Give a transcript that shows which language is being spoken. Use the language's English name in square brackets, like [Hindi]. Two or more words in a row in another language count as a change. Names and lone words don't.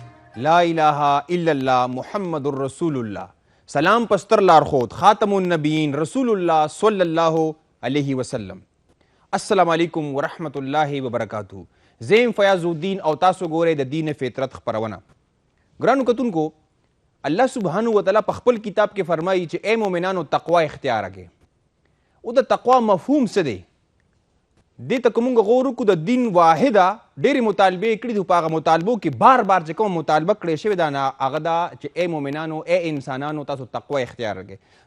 [Arabic] لا الہ الا اللہ محمد الرسول اللہ. سلام پستر لارخود خاتم النبیین رسول اللہ صلی اللہ علیہ وسلم. السلام علیکم ورحمت الله وبرکاتہ. [Pashto] زیم فیاض الدین او تاسو ګورئ د دین فطرت خپرونه. ګرانو کتونکو، الله [Arabic] سبحانه وتعالی [Pashto] په خپل کتاب کې فرمایي چې اے مؤمنانو تقوا اختیار کړئ. او د تقوا مفهوم څه دی؟ دې ته که موږ غور وکړو د دین واحده ډېرې مطالبې کړي دي، په هغه مطالبو کې بار بار چې کومه مطالبه کړې شوې ده هغه دا چې ای مؤمنانو ای انسانانو تاسو تقوا اختیار کړئ.